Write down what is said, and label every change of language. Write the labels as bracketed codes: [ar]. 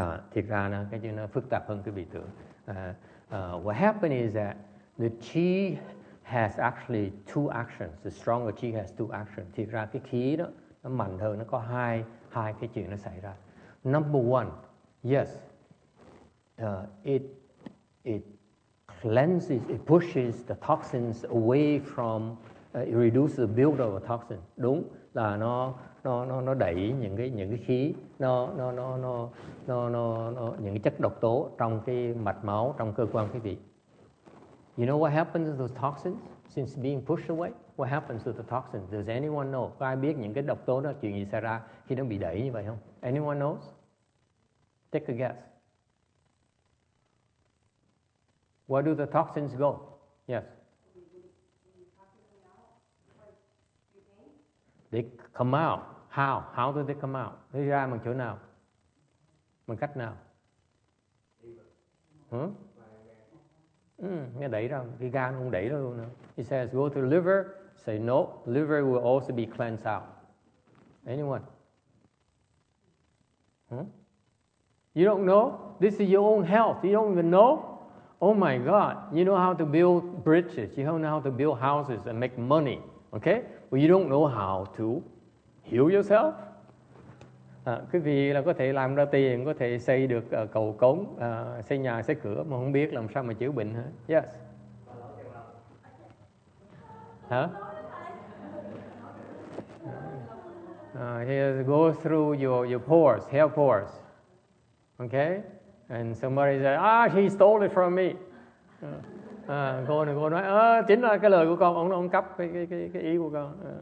[vi] Thiệt ra cái chuyện nó phức tạp hơn quý vị tưởng. [en] What happens is that the chi has actually two actions. The stronger chi has two actions. [vi] Thiệt ra cái khí đó nó mạnh hơn, nó có hai cái chuyện nó xảy ra. [en] Number one, yes, it cleanses, it pushes the toxins away from, it reduces the buildup of toxins. [vi] Đúng là nó đẩy những cái khí, những cái chất độc tố trong cái mạch máu, trong cơ quan quý vị. [en] You know what happens to those toxins since being pushed away? What happens to the toxins? Does anyone know? [vi] Có ai biết những cái độc tố đó chuyện gì xảy ra khi nó bị đẩy như vậy không? [en] Anyone knows? Take a guess. Where do the toxins go? Yes. They come out. How? How do they come out? They [vi] ra bằng chỗ nào? Bằng cách nào? Nghe đẩy ra, cái gan không đẩy ra luôn nữa. [en] He says, go to the liver. Say no, liver will also be cleansed out. Anyone? You don't know? This is your own health. You don't even know? Oh my God. You know how to build bridges. You don't know how to build houses and make money. Okay? But you don't know how to heal yourself. [vi] Quý vị là có thể làm ra tiền, có thể xây được cầu cống, xây nhà, xây cửa, mà không biết làm sao mà chữa bệnh hả? [en] Yes. Hả? Here go through your pores, hair pores. Okay? And somebody said, he stole it from me. [vi] Cô nói, chính là cái lời của con, ông cắp cái ý của con.